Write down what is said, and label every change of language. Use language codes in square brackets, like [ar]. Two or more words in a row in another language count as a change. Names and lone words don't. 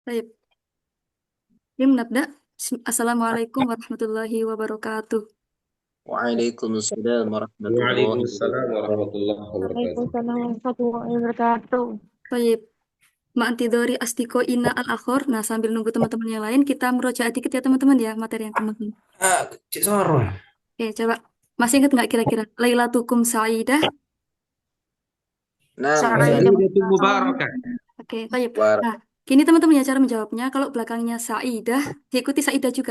[ar] طيب نبدأ. السلام عليكم ورحمة الله وبركاته. وعليكم السلام ورحمة الله Waalaikumsalam wabarakatuh. ورحمة الله وبركاته. وعليكم السلام ورحمة الله وبركاته. طيب Ma'antidori astiko ina al-akhor. [id] Nah, sambil nunggu teman-teman yang lain, kita merojaah dikit ya teman-teman ya, materi yang kemarin. Cik Soro. Oke, coba. Masih ingat nggak kira-kira? [ar] ليلتكم سعيدة. [id] Nah, [ar] Sa'idah سعيدة المباركة. [id] Oke, طيب. war Nah, gini teman-teman ya cara menjawabnya. Kalau belakangnya sa'idah, diikuti sa'idah juga.